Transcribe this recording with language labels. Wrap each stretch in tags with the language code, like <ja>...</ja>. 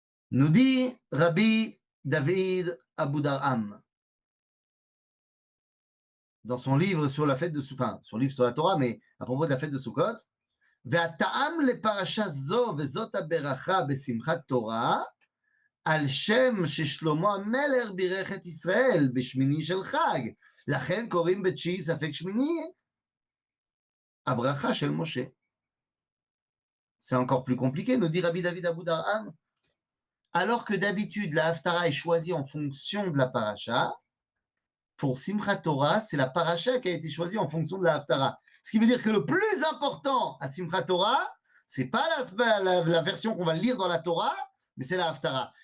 <fr>Nous dit Rabbi David Aboudarham dans son livre sur la fête de Sukkot, enfin, son livre sur la Torah, mais à propos de la fête de Sukkot,</fr> <he>והטעם לפרשה זו וזאת הברכה בשמחת תורה, על שם ששלמה המלך בירך את ישראל בשמיני של חג. לכן קוראים בתשיעי ספק שמיני הברכה של משה.</he> <fr>C'est encore plus compliqué, nous dit Rabbi David Aboudarham. Alors que d'habitude, la Haftara est choisie en fonction de la paracha, pour Simchat Torah, c'est la paracha qui a été choisie en fonction de la Haftara. Ce qui veut dire que le plus important à Simchat Torah, c'est pas la version qu'on va lire dans la Torah, mais c'est la Haftara.</fr>